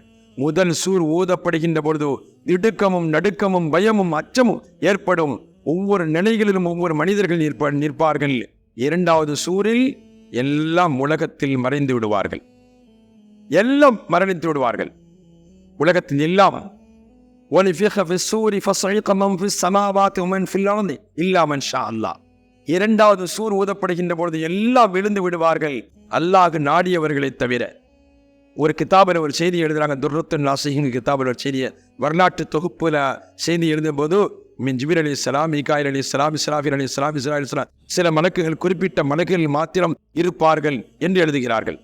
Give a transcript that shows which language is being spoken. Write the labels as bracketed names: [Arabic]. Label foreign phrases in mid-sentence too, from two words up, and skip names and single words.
[Tamil] முதல் சூர் ஊதப்படுகின்ற பொழுது திடுக்கமும் நடுக்கமும் பயமும் அச்சமும் ஏற்படும். ஒவ்வொரு நிலைகளிலும் ஒவ்வொரு மனிதர்கள் நிற்பார்கள். 2வது சூரில் எல்லாம் உலகத்தில் மறைந்து விடுவார்கள். எல்லாம் மரணித்து விடுவார்கள். உலகத்தில் எல்லாம் [Arabic] وَنُفِخَ فِي الصُّورِ فَصَعِقَ مَنْ فِي السَّمَاوَاتِ وَمَنْ فِي الْأَرْضِ إِلَّا مَنْ شَاءَ اللَّهُ. [Tamil] 2வது சூர் ஊதப்படுகின்ற பொழுது எல்லாம் விழுந்து விடுவார்கள், அல்லாஹ் நாடியவர்களை தவிர. ஒரு கிதாபில் ஒரு செய்தி எழுதுறாங்க, துர்ரத்துன் நாசிஹின் கிதாபில் ஒரு செய்தியை வரலாற்று தொகுப்புல செய்தி எழுதும் போது, மின் ஜிப்ரீல் அலைஹிஸ்ஸலாம், மீகாயில் அலைஹிஸ்ஸலாம், இஸ்ராஃபீல் அலைஹிஸ்ஸலாம், இஸ்ராயில் அலைஹிஸ்ஸலாம், சில மலக்குகள் குறிப்பிட்ட மலக்குகள் மாத்திரம் இருப்பார்கள் என்று எழுதுகிறார்கள்.